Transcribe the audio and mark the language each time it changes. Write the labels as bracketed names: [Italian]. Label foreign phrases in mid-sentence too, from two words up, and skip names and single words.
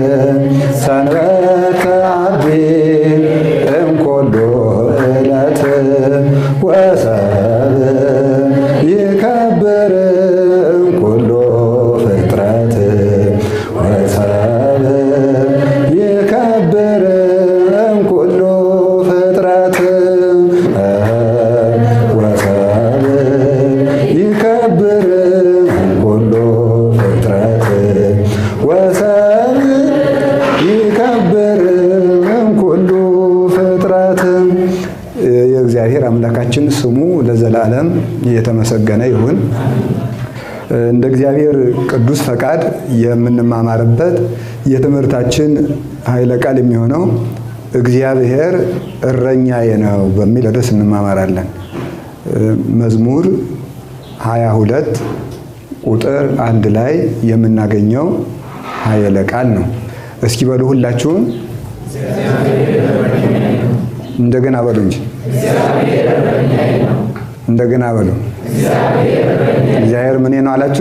[Geez] ሰንበተ አቢ እምኩሉ ዕለት ወሰብ ይከብር እምኩሉ ፍጥረት ወሰብ ይከብር እምኩሉ ፍጥረት ወሰብ ይከብር እምኩሉ ፍጥረት ወሰብ ይከብር እምኩሉ ፍጥረት። [Amharic] የእግዚአብሔር አምላካችን ስሙ ለዘላለም የተመሰገነ ይሁን። እንደ እግዚአብሔር ቅዱስ ፈቃድ የምንማማርበት የትምህርታችን ኃይለ ቃል የሚሆነው እግዚአብሔር እረኛዬ ነው በሚል ርዕስ እንማማራለን። መዝሙር 22 ቁጥር 1 ላይ የምናገኘው ኃይለ ቃል ነው። እስኪ በሉ ሁላችሁም እንደገና በሉ እንጂ እንደገና በሉ። እግዚአብሔር ምኔ ነው አላችሁ?